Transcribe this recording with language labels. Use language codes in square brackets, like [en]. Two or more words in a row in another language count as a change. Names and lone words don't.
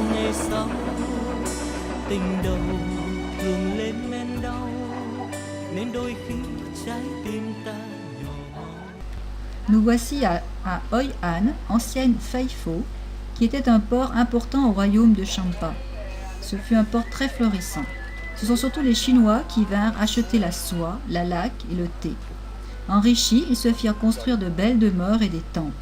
[vi] về sau tình đầu thường lên men đau nên đôi khi trái tim ta nhỏ máu. [fr] Nous voici à Hoi An, ancienne Phai Pho, qui était un port important au royaume de Champa. Ce fut un port très florissant. Ce sont surtout les Chinois qui vinrent acheter la soie, la laque et le thé. Enrichis, ils se firent construire de belles demeures et des temples.